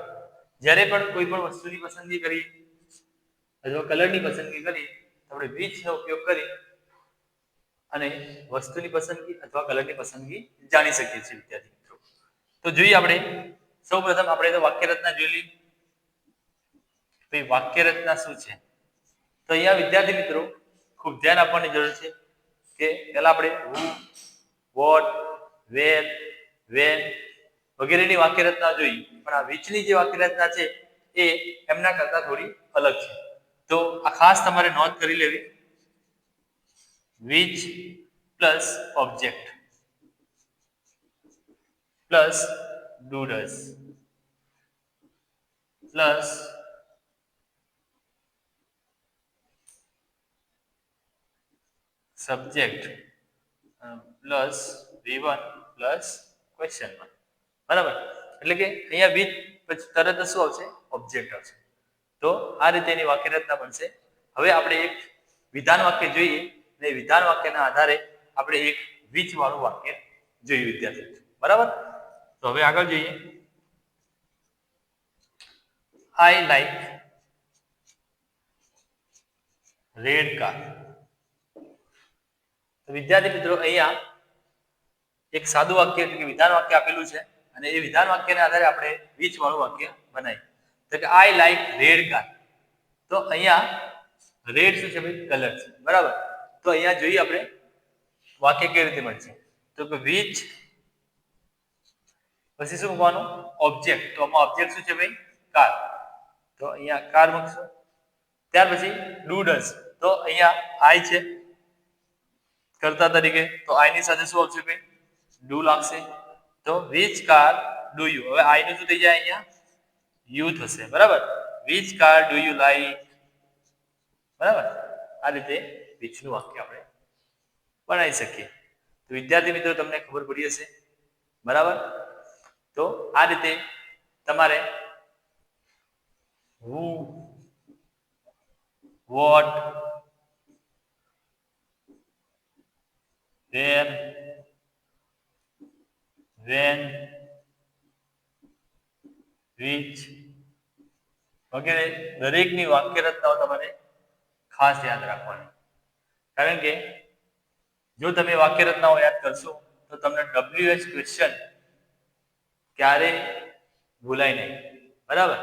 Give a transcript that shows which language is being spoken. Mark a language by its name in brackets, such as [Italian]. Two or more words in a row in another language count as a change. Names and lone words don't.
[Gujarati] જ્યારે પણ કોઈ પણ વસ્તુની પસંદગી કરી અથવા કલરની પસંદગી કરી તો આપણે which નો ઉપયોગ કરી અને વસ્તુની પસંદગી અથવા કલરની પસંદગી જાણી શકીએ છીએ વિદ્યાર્થી મિત્રો. તો જોઈએ આપણે સૌપ્રથમ આપણે તો વાક્ય રચના જોઈ લીધી. ભાઈ વાક્ય રચના શું છે? તો અહીંયા વિદ્યાર્થી મિત્રો ખૂબ ધ્યાન આપવાની જરૂર છે કે પહેલા આપણે [English] who, what, where, when [Gujarati] વગેરેની વાક્ય રચના જોઈ, પણ આ which ની જે વાક્ય રચના છે એ એમના કરતા થોડી અલગ છે. તો આ ખાસ તમારે નોંધ કરી લેવી. [English] which plus object plus do does plus subject plus V1 plus question mark. [Gujarati] બરાબર? એટલે કે અહીંયા which પછી તરત શું આવશે? ઓબ્જેક્ટ આવશે. તો આ રીતે એની વાક્ય રચના બનશે. હવે આપણે એક વિધાન વાક્ય જોઈએ અને વિધાન વાક્યના આધારે આપણે એક which વાળું વાક્ય જોઈએ વિદ્યાર્થી. બરાબર? તો હવે આગળ જોઈએ. [English] I like red car. [Gujarati] તો વિદ્યાર્થી મિત્રો અહીંયા એક સાદું વાક્ય એટલે કે વિધાન વાક્ય આપેલું છે અને એ વિધાન વાક્યના આધારે આપણે which વાળું વાક્ય બનાવીએ. તો કે [English] I like red car. [Gujarati] તો અહીંયા રેડ શું છે ભાઈ? કલર છે. બરાબર? તો અહીંયા જોઈએ આપણે વાક્ય કેવી રીતે બનશે. તો કે which પછી શું મૂકવાનું? ઓબ્જેક્ટ. તો આમાં ઓબ્જેક્ટ શું છે ભાઈ? કાર. તો અહીંયા કાર મૂકશો. ત્યાર પછી [English] do does. [Gujarati] તો અહીંયા I છે કર્તા તરીકે, તો I ની સાથે શું આવશે ભાઈ? ડુ લાગશે. તો [English] which car do you? [Gujarati] હવે I નું શું થઈ જાય? અહીંયા યુ થશે. બરાબર? [English] which car do you like? [Gujarati] બરાબર? આ રીતે which નું વાક્ય આપણે બનાવી શકીએ. તો વિદ્યાર્થી મિત્રો તમને ખબર પડી હશે. બરાબર? તો આ રીતે તમારે [English] who, what, where, when, which [Gujarati] વગેરે દરેકની વાક્ય રચનાઓ તમારે ખાસ યાદ રાખવાની. કારણ કે જો તમે વાક્ય રચનાઓ યાદ કરશો તો તમને [English] WH question [Gujarati] ક્યારે ભૂલાય નહીં. બરાબર?